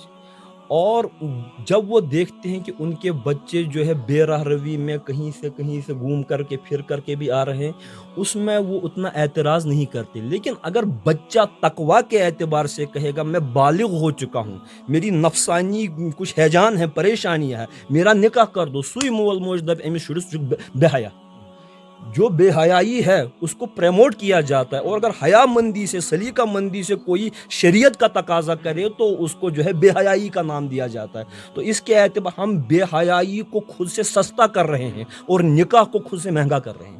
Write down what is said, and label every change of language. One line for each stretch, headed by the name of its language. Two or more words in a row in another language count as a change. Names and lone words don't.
Urdu: اور جب وہ دیکھتے ہیں کہ ان کے بچے جو ہے بے راہ روی میں کہیں سے گھوم کر کے پھر کر کے بھی آ رہے ہیں، اس میں وہ اتنا اعتراض نہیں کرتے. لیکن اگر بچہ تقویٰ کے اعتبار سے کہے گا میں بالغ ہو چکا ہوں، میری نفسانی کچھ ہیجان ہے، پریشانیاں ہیں، میرا نکاح کر دو،
Kashmiri: سوئی مول موج دب امس شرس بے حیا.
Urdu: جو بے حیائی ہے اس کو پریموٹ کیا جاتا ہے، اور اگر حیا مندی سے سلیقہ مندی سے کوئی شریعت کا تقاضا کرے تو اس کو جو ہے بے حیائی کا نام دیا جاتا ہے. تو اس کے اعتبار ہم بے حیائی کو خود سے سستا کر رہے ہیں اور نکاح کو خود سے مہنگا کر رہے ہیں.